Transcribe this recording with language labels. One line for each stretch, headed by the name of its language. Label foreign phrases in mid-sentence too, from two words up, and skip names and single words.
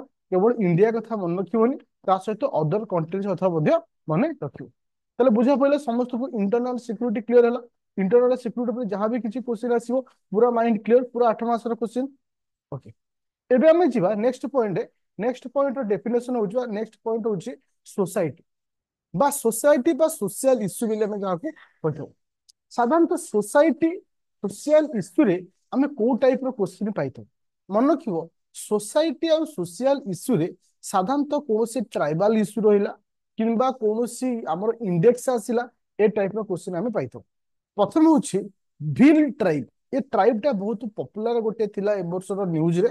Odia: କେବଳ ଇଣ୍ଡିଆ କଥା ମନେ ରଖିବନି, ତା ସହିତ
English: other countries
Odia: କଥା ମଧ୍ୟ ମନେ ରଖିବ। ତାହେଲେ ବୁଝା ପଡିଲା ସମସ୍ତଙ୍କୁ,
English: internal security clear
Odia: ହେଲା।
English: internal security
Odia: ଉପରେ ଯାହା ବି କିଛି କ୍ୱେଶ୍ଚିନ୍ ଆସିବ ପୁରା
English: mind clear,
Odia: ପୁରା 8 ମାସର କ୍ୱେଶ୍ଚିନ୍। ଓକେ, ଏବେ ଆମେ ଯିବା
English: next point.
Odia: ନେକ୍ସଟ ପଏଣ୍ଟର ଡେଫିନେସନ ହଉଛି,
English: next point
Odia: ହଉଛି ସୋସାଇଟି ବା ସୋସାଇଟି ବା
English: social issue
Odia: ବୋଲି ଆମେ ଯାହାକୁ କହିଥାଉ। ସାଧାରଣତଃ
English: society social issue
Odia: ଆମେ କୋଉ ଟାଇପର କ୍ୱେଶ୍ଚିନ୍ ପାଇଥାଉ? ମନେ ରଖିବ, সোসাইটি ଆଉ সোশিয়াଲ ଇସ୍ୟୁରେ ସାଧାରଣତଃ କୌଣସି
English: tribal issue
Odia: ରହିଲା କିମ୍ବା କୌଣସି ଆମର ଇଣ୍ଡେକ୍ସ ଆସିଲା, ଏ ଟାଇପର କ୍ୱେଶ୍ଚିନ୍ ଆମେ ପାଇଥାଉ। ପ୍ରଥମ ହଉଛି ଭିଲ୍ ଟ୍ରାଇବ। ଏ ଟ୍ରାଇବ ଟା ବହୁତ ପପୁଲାର ଗୋଟେ ଥିଲା ଏ ବର୍ଷର ନ୍ୟୁଜରେ।